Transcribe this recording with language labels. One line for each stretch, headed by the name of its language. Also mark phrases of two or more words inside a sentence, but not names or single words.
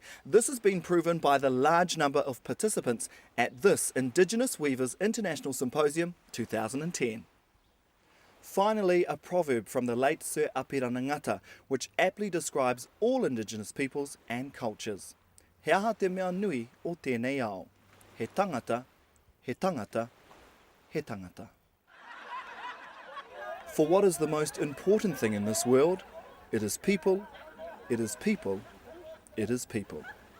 English: This has been proven by the large number of participants at this Indigenous Weavers International Symposium 2010. Finally, a proverb from the late Sir Apirana Ngata, which aptly describes all Indigenous peoples and cultures.
Māori: He aha te mea nui o tēnei ao. He tangata, he tangata, he tangata.
English: For what is the most important thing in this world? It is people, it is people, it is people.